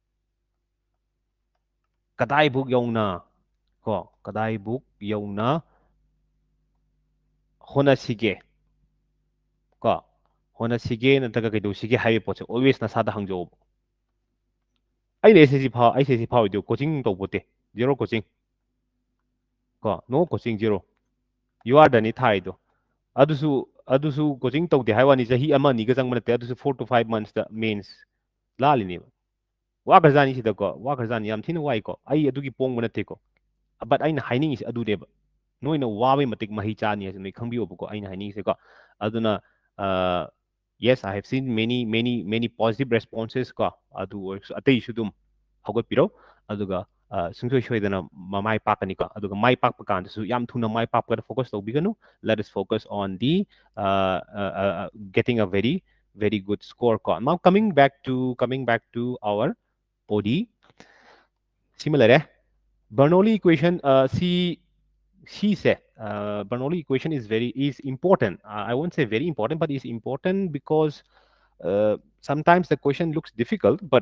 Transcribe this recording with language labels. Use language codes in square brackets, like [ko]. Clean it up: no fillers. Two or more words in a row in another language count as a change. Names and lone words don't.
[mni] ꯀꯗꯥꯏꯕꯨꯛ ꯌꯧꯅ ꯀꯣ ꯀꯗꯥꯏꯕꯨꯛ ꯌꯧꯅ ꯍꯣꯠꯅꯁꯤꯒꯦ ꯀꯣ ꯍꯣꯠꯅꯁꯤꯒꯦ ꯅꯠꯇ꯭ꯔꯒ ꯀꯩꯗꯧꯁꯤꯒꯦ ꯍꯥꯏꯕ ꯄꯣꯠꯁꯦ ꯑꯣꯜꯋꯦꯁ ꯅꯁꯥꯗ ꯍꯪꯖꯧꯕ ꯑꯩꯅ ꯑꯩꯁ ꯐꯥꯎꯏꯗꯣ ꯀꯣꯆꯤꯡ ꯇꯧꯕꯣꯠꯇꯦ [en] zero coaching [mni] ꯀꯣ [en] no coaching zero you are [mni] ꯗꯅꯤ ꯊꯥꯏꯗꯣ ꯑꯗꯨꯁꯨ ꯀꯣꯆꯤꯡ ꯇꯧꯗꯦ ꯍꯥꯏ ꯋꯥꯅꯤ ꯆꯍꯤ 1-2ꯒ ꯆꯪꯕ ꯅꯠꯇꯦ ꯑꯗꯨꯁꯨ [en] 4 to 5 months [mni] ꯇ ꯃꯦꯟꯁ ꯂꯥꯜꯂꯤꯅꯦꯕ ꯋꯥꯈ꯭ꯔꯖꯥꯅꯤ ꯁꯤꯗꯀꯣ ꯋꯥꯈ꯭ꯔꯖꯥꯅꯤ ꯌꯥꯝ ꯊꯤꯅ ꯋꯥꯏꯀꯣ ꯑꯩ ꯑꯗꯨꯒꯤ ꯄꯣꯡꯕ ꯅꯠꯇꯦꯀꯣ ꯕꯠ ꯑꯩꯅ ꯍꯥꯏꯅꯤꯡꯉꯤꯁꯦ ꯑꯗꯨꯅꯦꯕ ꯅꯣꯏꯅ ꯋꯥꯕꯩ ꯃꯇꯤꯛ ꯃꯍꯩ ꯆꯥꯅꯤ ꯍꯥꯏꯁꯦ ꯅꯣꯏ ꯈꯪꯕꯤꯌꯣꯕꯀꯣ ꯑꯩꯅ ꯍꯥꯏꯅꯤꯡꯉꯤꯁꯦꯀꯣ ꯑꯗꯨꯅ [en] yes I have seen many positive responses [mni] ꯀꯣ ꯑꯗꯨ ꯑꯣꯏꯔꯁꯨ ꯑꯇꯩꯁꯨ ꯑꯗꯨꯝ ꯍꯧꯒꯠꯄꯤꯔꯣ ꯑꯗꯨꯒ ꯁꯨꯡꯁꯣꯏ ꯁꯣꯏꯗꯅ ꯃꯥꯏ ꯄꯥꯛꯀꯅꯤꯀꯣ ꯑꯗꯨꯒ ꯃꯥꯏ ꯄꯥꯛꯄ ꯀꯥꯟꯗꯁꯨ ꯌꯥꯝ ꯊꯨꯅ ꯃꯥꯏ ꯄꯥꯛꯄꯗ ꯐꯣꯀꯁ ꯇꯧꯕꯤꯒꯅꯨ [en] let us focus on the getting a very good score ko now coming back to our body similar Bernoulli equation C say Bernoulli equation is important I won't say very important but is important because sometimes the question looks difficult but